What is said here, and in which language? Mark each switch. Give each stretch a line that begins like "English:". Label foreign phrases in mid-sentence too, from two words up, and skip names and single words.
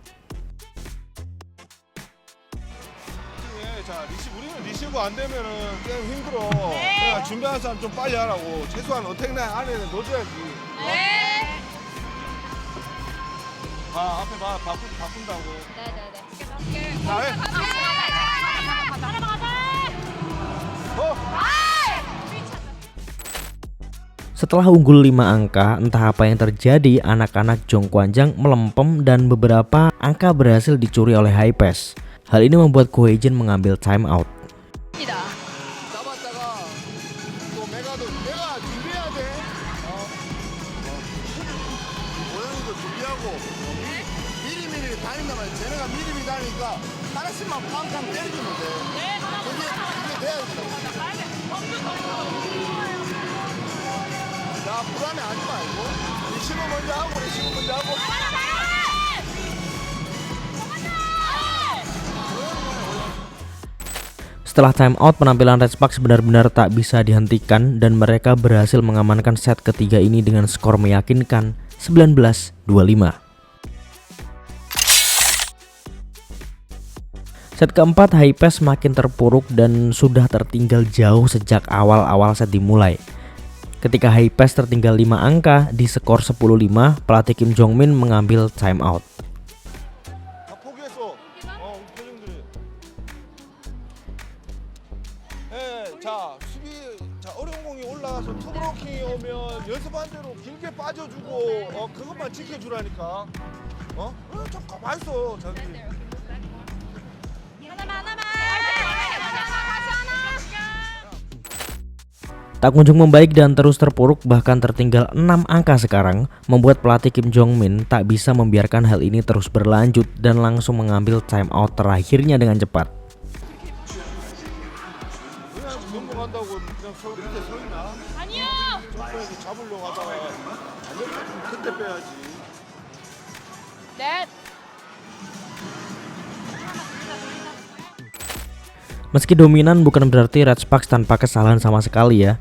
Korean: 자, 우리는 리시브 안 되면은 게임 힘들어. 그러니까 준비하는 사람 좀 빨리 하라고. 최소한 어택 라인 안에는 넣어줘야지. 앞에 바꾼다고. 자, 해.
Indonesian: Setelah unggul 5 angka, entah apa yang terjadi, anak-anak Jong Kwanjang melempem dan beberapa angka berhasil dicuri oleh Hypesh. Hal ini membuat Ko Hye-jin mengambil
English: time out.
Korean: 잡았다가 또 내가 준비해야 돼. 고양이도 준비하고 미리미리 다닌단 말이야. 쟤네가 미리미리 다니니까 하나씩만 팡팡 때려주면 돼. 그게 돼야 된다고. 자, 불안해하지 말고 리시브 먼저 하고.
Indonesian: Setelah
English: time out,
Indonesian: penampilan Red Sparks benar-benar tak bisa dihentikan dan mereka berhasil mengamankan set ketiga ini dengan skor meyakinkan 19-25. Set keempat, Hypesh makin terpuruk dan sudah tertinggal jauh sejak awal-awal set dimulai. Ketika Hypesh tertinggal 5 angka di skor 10-5, pelatih Kim Jong-min mengambil
English: time out.
Korean: 다 포기했어. 우리 표정들이. 자, 수비, 어려운 공이 올라가서 투브로킹이 오면 연습한 대로 길게 빠져주고, 그것만 지켜주라니까. 좀 가만히 있어, 자기.
Indonesian: Tak kunjung membaik dan terus terpuruk, bahkan tertinggal 6 angka sekarang, membuat pelatih Kim Jong-min tak bisa membiarkan hal ini terus berlanjut dan langsung mengambil
English: time out
Indonesian: terakhirnya dengan cepat.
Korean: 그냥 넘어간다고 그냥 밑에 서 있나? 아니요! 점프해서 잡으려고 하다가 그때 빼야지. 넷!
Indonesian: Meski dominan bukan berarti Red Sparks tanpa kesalahan sama sekali ya.